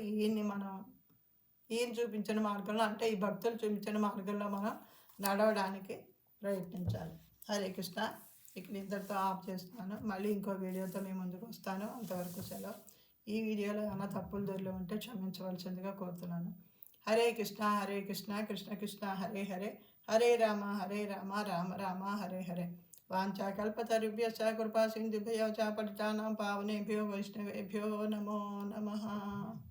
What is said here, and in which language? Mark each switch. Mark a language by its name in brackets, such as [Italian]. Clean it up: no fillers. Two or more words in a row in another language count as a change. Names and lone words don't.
[Telugu] ఈయన చూపించిన మార్గంలో అంటే ఈ భక్తులు చూపించిన మార్గంలో మనం నడవడానికి ప్రయత్నించాలి. [Sanskrit] హరే కృష్ణ. [Telugu] ఇక్కడ ఇద్దరితో ఆఫ్ చేస్తున్నాను. మళ్ళీ ఇంకో వీడియోతో మీ ముందుకు వస్తాను. అంతవరకు సెలవు. ఈ వీడియోలో ఏమైనా తప్పులు దొరికి ఉంటే క్షమించవలసిందిగా కోరుతున్నాను. [Sanskrit] హరే కృష్ణ హరే కృష్ణ కృష్ణ కృష్ణ హరే హరే హరే రామ రామ రామ హరే హరే. వాంఛాకల్పతరుభ్యశ్చ కృపా సింధుభ్యో చ పతితానాం పావనేభ్యో వైష్ణవేభ్యో నమో నమః.